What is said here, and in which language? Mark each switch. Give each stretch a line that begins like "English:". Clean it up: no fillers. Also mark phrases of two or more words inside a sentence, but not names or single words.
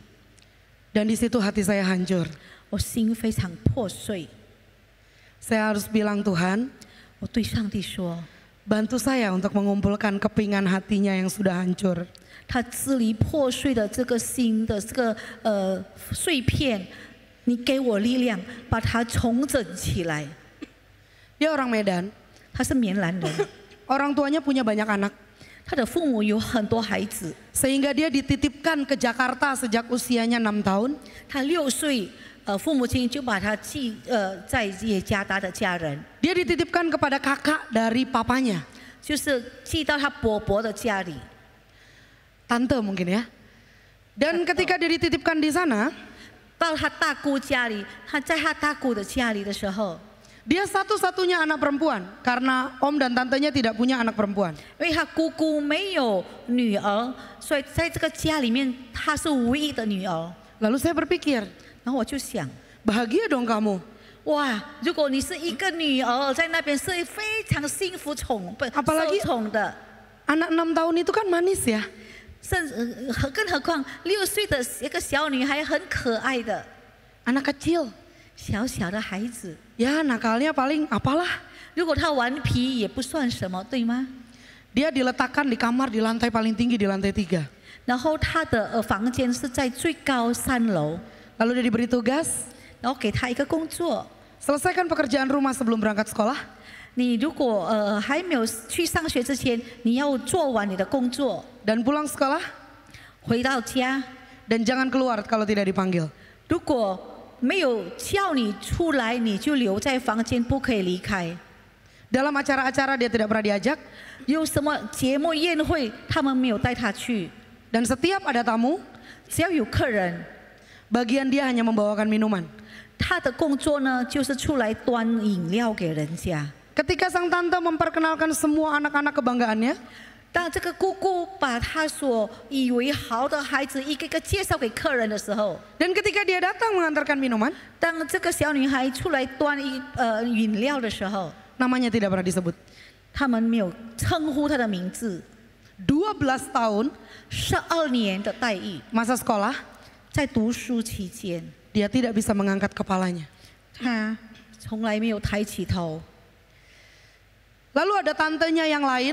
Indonesian: Dan di situ hati saya hancur.
Chinese: 我心非常破碎。
Indonesian: Saya harus bilang, Tuhan,
Chinese: 我对上帝说
Indonesian: bantu saya untuk mengumpulkan kepingan hatinya yang sudah hancur.：“
Chinese: 他支离破碎的这个心的这个碎片，你给我力量，把它重整起来。”
Indonesian: Dia orang Medan,
Chinese: 他是棉兰人，
Indonesian: orang tuanya punya banyak anak.
Chinese: 他的父母有很多孩子。
Indonesian: Sehingga dia dititipkan ke Jakarta sejak usianya 6 tahun.
Chinese: 他6岁，父母亲就把他寄在耶加达的家人，
Indonesian: Dia dititipkan kepada kakak dari papanya,
Chinese: 就是寄到他伯伯的家里。
Indonesian: tante mungkin ya. Dan ketika dia dititipkan di sana,
Chinese: 到他大姑家里，他在他大姑的家里的时候，
Indonesian: dia satu-satunya anak perempuan karena om dan tantenya tidak punya anak perempuan.
Chinese: 因为他姑姑没有女儿，所以在这个家里面，她是唯一的女儿。
Indonesian: Lalu saya berpikir,
Chinese: 然后我就想，
Indonesian: bahagia dong kamu.
Chinese: 哇，如果你是一个女儿，在那边是非常幸福
Indonesian: Apalagi
Chinese: 受宠的，
Indonesian: Anak 6 tahun itu kan manis ya.
Chinese: 甚至更何况6岁的一个小女孩很可爱的，
Indonesian: Anak kecil.
Chinese: 小小的孩子。
Indonesian: Ya nakalnya paling apalah.
Chinese: 如果他顽皮也不算什么，对吗？
Indonesian: Dia diletakkan di kamar di lantai paling tinggi di lantai 3.
Chinese: 然后他的房间是在最高3楼，
Indonesian: Lalu dia diberi tugas,
Chinese: 然后给他一个工作。
Indonesian: selesaikan pekerjaan rumah sebelum berangkat sekolah.
Chinese: 你如果还没有去上学之前，你要做完你的工作，
Indonesian: Dan pulang sekolah
Chinese: 回到家，
Indonesian: dan jangan keluar kalau tidak dipanggil.
Chinese: 如果没有叫你出来，你就留在房间，不可以离开。
Indonesian: Dalam acara-acara dia tidak pernah diajak.
Chinese: 有什么节目宴会，他们没有带他去。
Indonesian: Dan setiap ada tamu,
Chinese: 只要有客人，
Indonesian: bagian dia hanya membawakan minuman.
Chinese: 他的工作呢，就是出来端饮料给人家。
Indonesian: Ketika sang tante memperkenalkan semua anak-anak kebanggaannya,
Chinese: 当这个姑姑把她所以为好的孩子一个个介绍给客人的时候，
Indonesian: dan ketika dia datang mengantarkan minuman,
Chinese: 当这个小女孩出来端饮料的时候，
Indonesian: namanya tidak pernah disebut.
Chinese: 他们没有称呼她的名字。
Indonesian: 12 tahun
Chinese: 12年的待遇，
Indonesian: masa sekolah,
Chinese: 在读书期间，
Indonesian: dia tidak bisa mengangkat kepalanya.
Chinese: 她从来没有抬起头。
Indonesian: Lalu ada tantenya yang lain